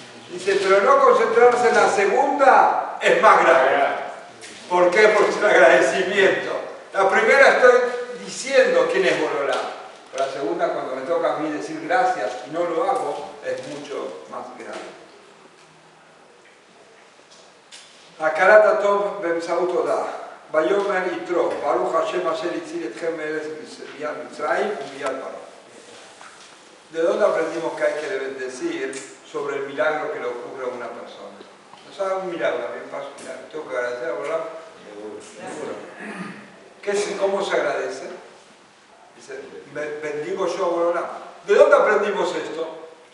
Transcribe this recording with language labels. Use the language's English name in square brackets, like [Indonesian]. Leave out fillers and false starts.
[Spanish] Dice, pero no concentrarse en la segunda es más grave. ¿Por qué? Porque es un agradecimiento. La primera estoy diciendo quién es Borolán. Pero la segunda, cuando me toca a mí decir gracias y no lo hago, es mucho más grave. [Hebrew] הכרת הטוב באמצעות הודאה. ויאמר יתרו, ברוך השם אשר הציל אתכם מארץ מצרים ומיד פרעה. [Spanish] ¿De dónde aprendimos que hay que bendecir sobre el milagro que le ocurre a una persona? Nos haga un milagro, a mí me pasa un milagro. Tengo que agradecer a Allah. ¿Cómo se agradece? Dice, bendigo yo a Borolá. ¿De dónde aprendimos esto?